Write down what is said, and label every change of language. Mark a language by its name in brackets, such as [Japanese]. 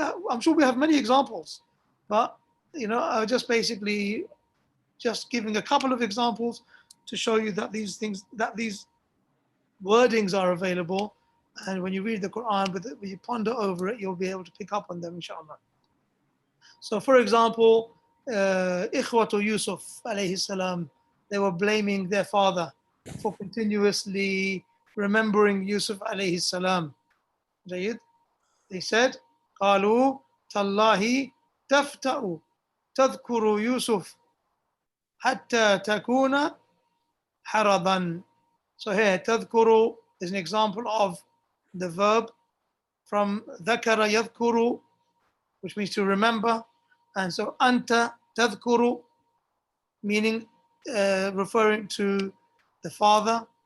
[English] I'm sure we have many examples, but I just basically just giving a couple of examples to show you that these wordings are available, and when you read the Quran, when you ponder over it, you'll be able to pick up on them, inshallah. So, for example, Ikhwatu Yusuf alayhi salam, they were blaming their father for continuously remembering Yusuf alayhi salam. Jayyid. They said, [Arabic] قالوا تالله تفتأ تذكر يوسف حتى تكون حرضا. [English] So here, تذكر is an example of the verb from ذكر يذكر, which means to remember. And so أنت تذكر, meaning referring to the father.